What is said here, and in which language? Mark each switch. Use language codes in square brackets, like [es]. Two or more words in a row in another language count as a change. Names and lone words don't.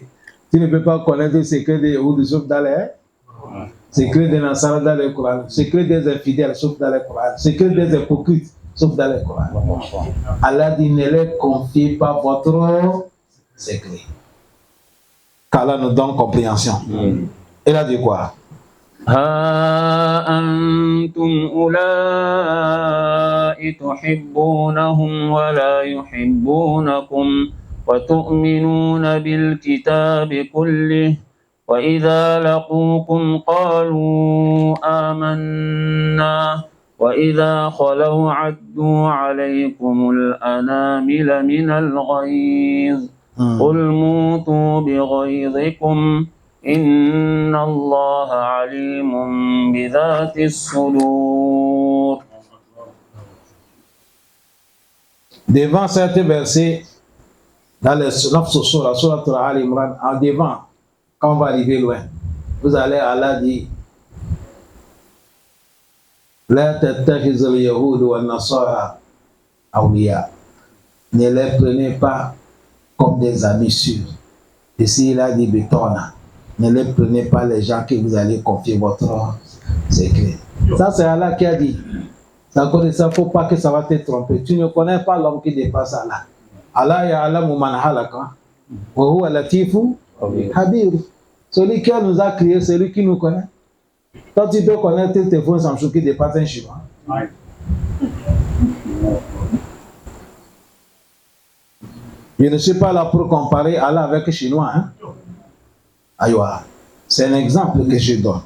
[fr] Tu ne peux pas connaître le secret des Yahoudis sauf dans les secret des Nasara dans le Coran, secret des infidèles sauf dans le Coran, secret des hypocrites sauf dans le Coran. Allah dit ne leur confiez pas votre secret. Qu'Allah nous donne compréhension. Il a dit quoi? [ar] ها أنتم أولئك تحبونهم ولا يحبونكم وتؤمنون بالكتاب كله وإذا لقوكم قالوا آمنا وإذا خلوا عدوا عليكم الأنامل من الغيظ قل موتوا بغيظكم إن الله عليم بذات الصدور. [fr] Devant cet verset, dans le Surah Al-Imran, en devant, quand on va arriver loin, vous allez, Allah dit, [ar] لا تتخذوا اليهود والنصارى أولياء. [fr] Ne les prenez pas comme des amis sûrs. Ici, il a dit Betona. Ne les prenez pas les gens que vous allez confier votre secret. Ça, c'est Allah qui a dit. D'accord, et ça, il ne faut pas que ça va te tromper. Tu ne connais pas l'homme qui dépasse Allah. [ar] الله يعلم من خلق. وهو لطيف خبير. [fr] Celui qui nous a créé, c'est lui qui nous connaît. Toi, tu peux connaître tes téléphones Samsung qui dépassent un chinois. Je ne suis pas là pour comparer Allah avec le chinois. Hein? Aïwa, c'est un exemple que je donne.